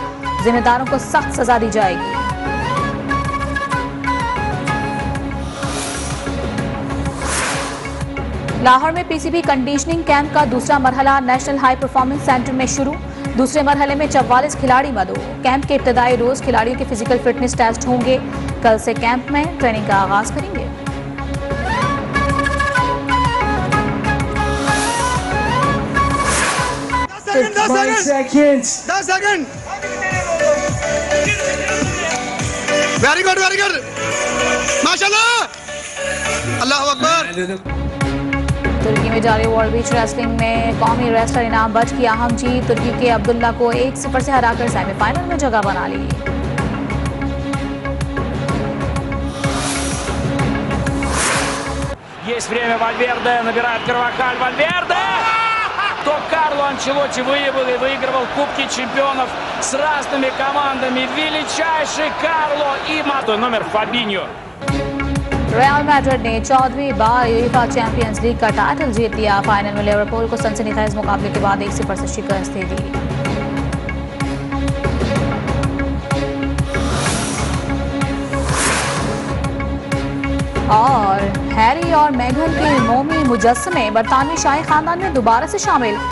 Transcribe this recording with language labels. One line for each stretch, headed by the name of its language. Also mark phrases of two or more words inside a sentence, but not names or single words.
Urdu: ذمہ داروں کو سخت سزا دی جائے گی۔ لاہور میں PCB
English: conditioning camp
Urdu: کا دوسرا مرحلہ نیشنل ہائی پرفارمنس سینٹر میں شروع. دوسرے مرحلے میں 44 کھلاڑی مدعو۔ کیمپ کے ابتدائی روز کھلاڑیوں کے
English: physical fitness test
Urdu: ہوں گے. کل سے کیمپ میں ٹریننگ کا آغاز کریں گے.
English: Five seconds. 10 seconds. Very good, very good.
Arabic: ما شاء الله. الله أكبر.
Urdu: ترکی میں جاری ورلڈ بیچ ریسلنگ میں قومی ریسلر انعام بٹ کی اہم جیت. ترکی کے عبداللہ کو 1-0 سے ہرا کر سیمی فائنل میں جگہ بنا لی.
Russian: Есть время, Вальверде набирает Карвахаль. Вальверде! То Карло Анчелотти выигрывал Кубки чемпионов с разными командами. Величайший Карло и номер Фабиньо.
Urdu: ریئل میڈرڈ نے 14ویں بار یوئیفا چیمپئنز لیگ کا ٹائٹل جیت لیا. فائنل میں لیورپول کو سنسنی خیز مقابلے کے بعد 1-0 سے شکست دے دی. اور ہیری اور میگھن کے مومی مجسمے برطانوی شاہی خاندان میں دوبارہ سے شامل.